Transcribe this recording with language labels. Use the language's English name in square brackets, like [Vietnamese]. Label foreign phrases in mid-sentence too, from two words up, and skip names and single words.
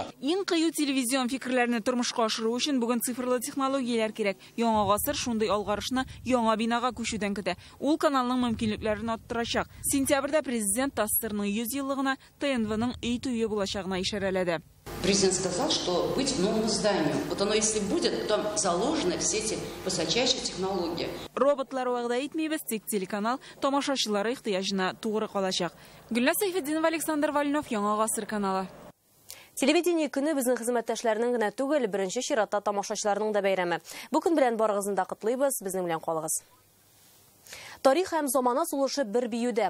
[Tatar] Иң кыю телевизион фикерләрне тормышка ашыру өчен бүген цифрлы технологияләр кирәк. Яңа гасыр шундый алгарышны яңа бинага күчүдән көтә. Ул каналның мөмкинлекләрен арттырачак. Сентябрьдә президент Тассырның 100 еллыгына ТНВның өй туе булачагына ишарәләде. [Russian] Президент сказал, что быть новому зданию. Вот оно если будет, то заложены все эти высочайшие технологии. [Tatar] Роботлар вәгъдә итмибез, тик телеканал тамашачылары ихтыяҗына тугры калачак. Гөлназ Сайфетдинова, Александр Вальнов, Яңа гасыр каналы. Телевидение көне безнең хезмәттәшләрнең генә түгел, беренче чиратта тамашачыларның да бәйрәме. Бу көн белән барыгызны да котлыйбыз, безнең белән калыгыз. Тарих һәм замана сулышы бер биюдә.